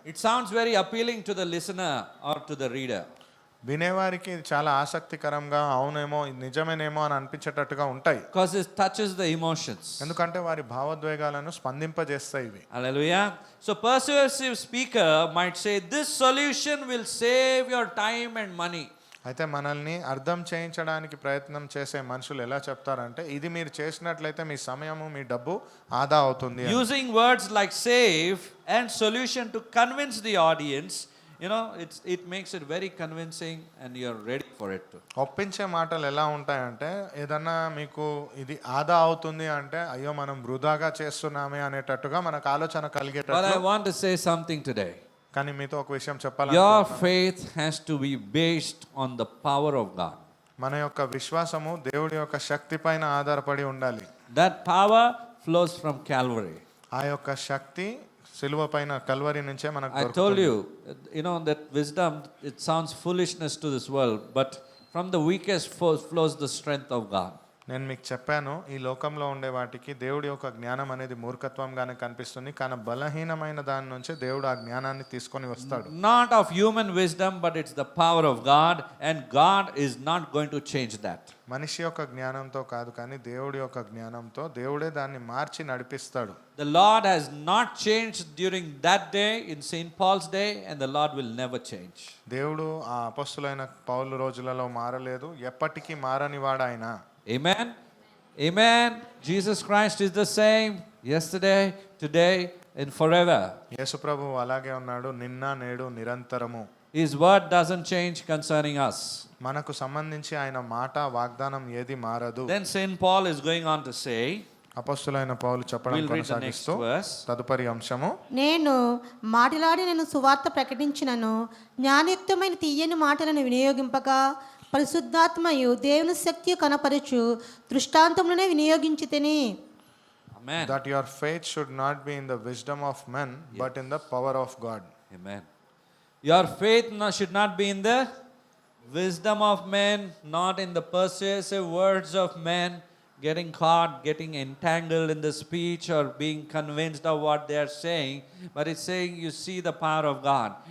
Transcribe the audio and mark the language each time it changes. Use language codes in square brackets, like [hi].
[en] It sounds very appealing to the listener or to the reader. [te] వినేవారికి ఇది చాలా ఆసక్తికరంగా, అవునేమో ఇది నిజమేనేమో అని అనిపించేటట్టుగా ఉంటాయి. [en] Because it touches the emotions. [te] ఎందుకంటే వారి భావోద్వేగాలను స్పందింపజేస్తాయి ఇవి. [en] Hallelujah. So persuasive speaker might say, this solution will save your time and money. [te] అయితే మనల్ని అర్థం చేయించడానికి ప్రయత్నం చేసే మనుషులు ఎలా చెప్తారంటే, ఇది మీరు చేసినట్లయితే మీ సమయము, మీ డబ్బు ఆదా అవుతుంది అని. [en] Using words like save and solution to convince the audience, it makes it very convincing and you're ready for it too. [te] ఒప్పించే మాటలు ఎలా ఉంటాయంటే, ఏదన్నా మీకు ఇది ఆదా అవుతుంది అంటే అయ్యో మనం వృధాగా చేస్తున్నామే అనేటట్టుగా మనకు ఆలోచన [en] But [te] కలిగేటట్టు. [en] I want to say something today. [te] కానీ మీతో ఒక విషయం [en] Your [te] చెప్పాలి. [en] faith has to be based on the power of God. [te] మన యొక్క విశ్వాసము దేవుడి యొక్క శక్తి పైన ఆధారపడి ఉండాలి. [en] That power flows from Calvary. [te] ఆ యొక్క శక్తి సిలువ పైన కల్వరి నుంచే మనకు [en] I [te] దొరుకుతుంది. [en] told you, that wisdom, it sounds foolishness to this world, but from the weakest flows the strength of God. [te] నేను మీకు చెప్పాను, ఈ లోకంలో ఉండే వాటికి దేవుడి యొక్క జ్ఞానం అనేది మూర్ఖత్వంగానే కనిపిస్తుంది, కానీ బలహీనమైన దాని నుంచే దేవుడు ఆ జ్ఞానాన్ని తీసుకొని వస్తాడు. [en] Not of human wisdom, but it's the power of God, and God is not going to change that. [te] మనిషి యొక్క జ్ఞానంతో కాదు, కానీ దేవుడి యొక్క జ్ఞానంతో దేవుడే దాన్ని మార్చి నడిపిస్తాడు. [en] The Lord has not changed during that day in St. Paul's day, and the Lord will never change. [te] దేవుడు ఆ అపొస్తలులైన పౌలు రోజులలో మారలేదు, ఎప్పటికీ మారని వాడు ఆయన. [en] Amen? Amen. Jesus Christ is the same yesterday, today, and forever. [te] యేసు ప్రభువు అలాగే ఉన్నాడు, నిన్న నేడు నిరంతరము. [en] His word doesn't change concerning us. [te] మనకు సంబంధించి ఆయన మాట వాగ్దానం ఏది మారదు. [en] Then St. Paul is going on to say, [te] అపొస్తలులైన పౌలు చెప్పడం [en] we'll read the next [te] కొనసాగిస్తూ [en] verse. [te] తదుపరి అంశము, నేను మాటలాడి నేను సువార్త ప్రకటించినను జ్ఞానయుక్తమైన తీయని మాటలను వినియోగింపక పరిశుద్ధాత్మయు దేవుని శక్తి కనపరచు దృష్టాంతములనే వినియోగించి తిని. [en] Amen. that your faith should not be in the wisdom of men but in the power of God. Amen. Your faith should not be in the wisdom of men, not in the persuasive words of men, getting caught, getting entangled in the speech or being convinced of what they are saying, but it's saying you see the power of God.